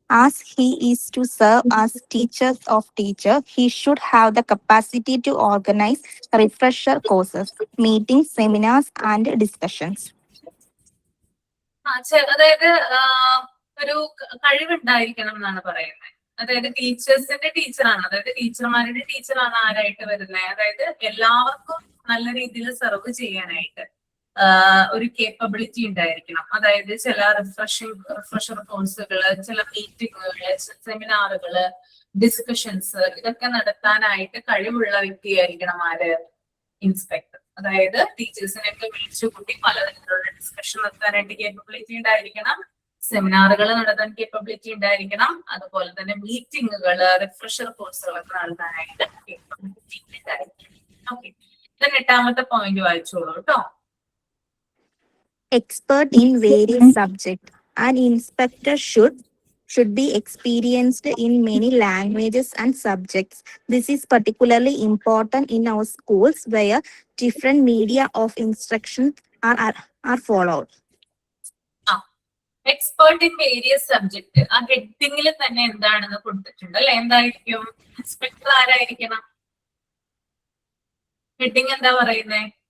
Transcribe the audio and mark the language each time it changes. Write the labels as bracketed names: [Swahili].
[English] As he is to serve as teachers of teacher, he should have the capacity to organize refresher courses, meetings, seminars, and discussions. [Malayalam] അതായത് ഒരു കഴിവുണ്ടായിരിക്കണം എന്നാണ് പറയുന്നത്. അതായത് ടീച്ചേഴ്സിന്റെ ടീച്ചറാണ്, അതായത് ടീച്ചർമാരുടെ ടീച്ചറാണ് ആരായിട്ട് വരുന്നത്? അതായത് എല്ലാവർക്കും നല്ല രീതിയിൽ സെർവ് ചെയ്യാനായിട്ട് ഒരു കേപ്പബിലിറ്റി ഉണ്ടായിരിക്കണം. അതായത് ചില റിഫ്രഷർ കോഴ്സുകള്, ചില മീറ്റിങ്ങുകള്, സെമിനാറുകള്, ഡിസ്കഷൻസ് ഇതൊക്കെ നടത്താനായിട്ട് കഴിവുള്ള വ്യക്തിയായിരിക്കണം ആര്? ഇൻസ്പെക്ടർ. അതായത് ടീച്ചേഴ്സിനെയൊക്കെ വിളിച്ചു കൂട്ടി പലതരത്തിലുള്ള ഡിസ്കഷൻ നടത്താനായിട്ട് കേപ്പബിലിറ്റി ഉണ്ടായിരിക്കണം. സെമിനാറുകൾ നടത്താൻ കേപ്പബിലിറ്റി ഉണ്ടായിരിക്കണം. അതുപോലെ തന്നെ മീറ്റിങ്ങുകള്, റിഫ്രഷർ കോഴ്സുകളൊക്കെ നടത്താനായിട്ട് കേപ്പബിലിറ്റി ഉണ്ടായിരിക്കണം. ഓക്കെ, ഇത് 8ാമത്തെ പോയിന്റ് വായിച്ചോളൂ കേട്ടോ. [English] Expert in various subjects. An inspector should be experienced in many languages and subjects. This is particularly important in our schools where different media of instruction are followed. Expert in various subject. [Malayalam] ആ ഹെഡിങ്ങിൽ തന്നെ എന്താണെന്ന് കൊടുത്തിട്ടുണ്ട് അല്ലെ? എന്തായിരിക്കും? Inspector ആരായിരിക്കണം? Heading എന്താ പറയുന്നേ?